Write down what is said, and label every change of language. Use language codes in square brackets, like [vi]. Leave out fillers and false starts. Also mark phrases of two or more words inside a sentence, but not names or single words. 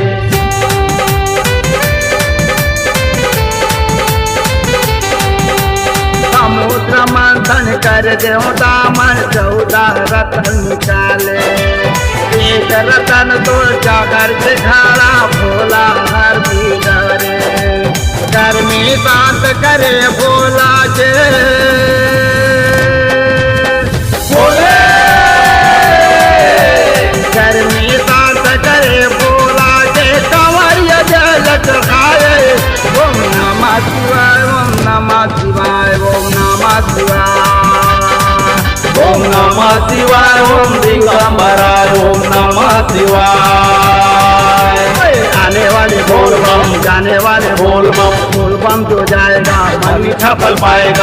[hi] समुद्र मंथन कर देवता मन 14 रतन निकाले एक रतन तो जाकर से खाड़ा भोला हर भी डरे गर्मी शांत करे भोला के भोले गर्मी शांत करे भोला के कंवरिया जल चढ़ाए [sa] ओम नमः शिवाय ओम नमः शिवाय ओम नमः शिवाय ओम नमः शिवाय ओम दिगंबराय ओम नमः शिवाय। [hi] आने वाले बोल बम जाने वाले बोल बम जो जाएगा मन मीठा फल पाएगा,